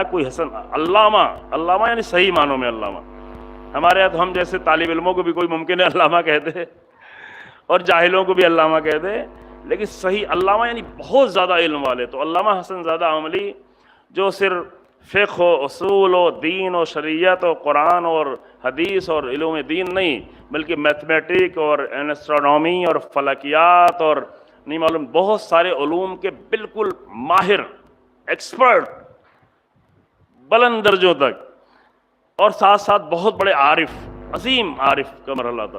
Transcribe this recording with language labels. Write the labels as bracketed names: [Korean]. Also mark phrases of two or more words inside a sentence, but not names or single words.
[Urdu] کوئی علامہ یعنی صحیح معنوں میں علامہ. ہمارے یہاں تو ہم جیسے طالب علموں کو بھی کوئی ممکن ہے علامہ کہتے اور جاہلوں کو بھی علامہ کہتے، لیکن صحیح علامہ یعنی بہت زیادہ علم والے. تو علامہ حسن زادہ عملی جو صرف فقہ و اصول و دین و شریعت و قرآن اور حدیث اور علوم دین نہیں، بلکہ میتھمیٹک اور ایسٹرونومی اور فلکیات اور نہیں معلوم بہت سارے علوم کے بالکل ماہر، ایکسپرٹ، بلند درجوں تک، اور ساتھ ساتھ بہت بڑے عارف، عظیم عارف کا مرحلہ تھا.